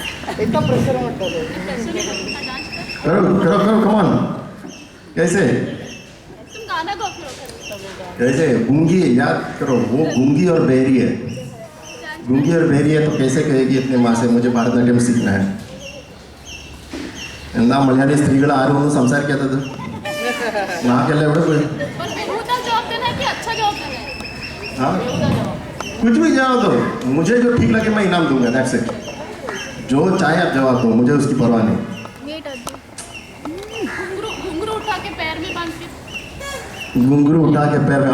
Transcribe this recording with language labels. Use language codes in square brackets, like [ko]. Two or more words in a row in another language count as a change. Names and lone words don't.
[hi] इतना प्रेशर मत डालो। करो करो करो, [en] come on. [hi] कैसे? तुम गाना गा फिर कैसे? गूंगी, याद करो, वो गूंगी और बहरी है। गूंगी और बहरी है तो कैसे कहेगी अपनी माँ से मुझे भरतनाट्यम सीखना है? [ml] എന്താ മലയാളി സ്ത്രീകൾ ആരും ഒന്നും സംസാരിക്കാത്തത്? നാക്കല്ലേ എവിടെ പോയി? [hi] और बेहुदा जवाब देना है कि अच्छा जवाब देना है? हाँ, कुछ भी जवाब दो, मुझे जो ठीक लगे मैं इनाम दूंगा, [en] that's it. [hi] जो चाहे आप जवाब दो, मुझे उसकी परवाह नहीं। घुंघरू उठा के पैर में बांध के। घुंघरू उठा के पैर में।